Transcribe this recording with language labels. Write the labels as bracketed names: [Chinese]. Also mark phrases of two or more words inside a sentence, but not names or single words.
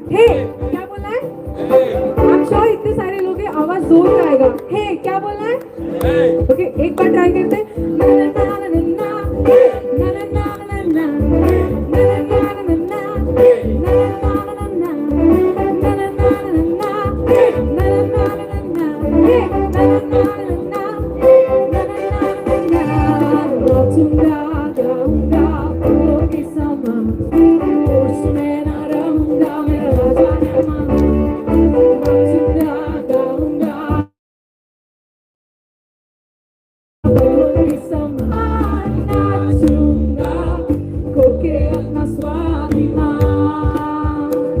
[Hindi] हे, क्या बोलना है? [English] I'm sure [Hindi] इतने सारे लोग हैं, आवाज जोर का आएगा। हे, क्या बोलना है? ओके, एक बार ट्राई करते हैं। ना ना ना ना ना ना, हे, ना ना ना ना ना, ना ना ना ना ना, ना ना ना ना ना, ना ना ना ना ना, हे, ना ना ना ना ना, हे, ना ना ना ना ना, ना ना ना ना, नाचूंगा गाऊंगा फूलों के समान, होश में ना रहूंगा, मेरा राजा है महान। नाचूंगा गाऊंगा फूलों के समान, नाचूंगा खोके अपना स्वाभिमान।